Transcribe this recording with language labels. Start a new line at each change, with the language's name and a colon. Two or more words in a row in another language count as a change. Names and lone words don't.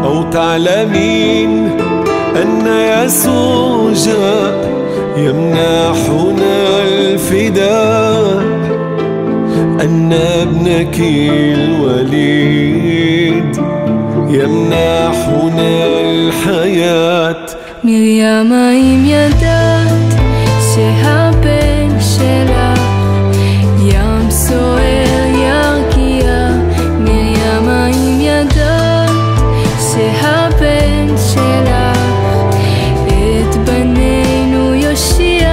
Arabic: تعلمين أن يسوع جاء يمنحنا الفداء، أن ابنك الوليد يمنحنا الحياة.
Hebrew: מרים האם ידעת שהבן שלך ים סוער ירקיע? מרים האם ידעת שהבן שלך את בנינו יושיע?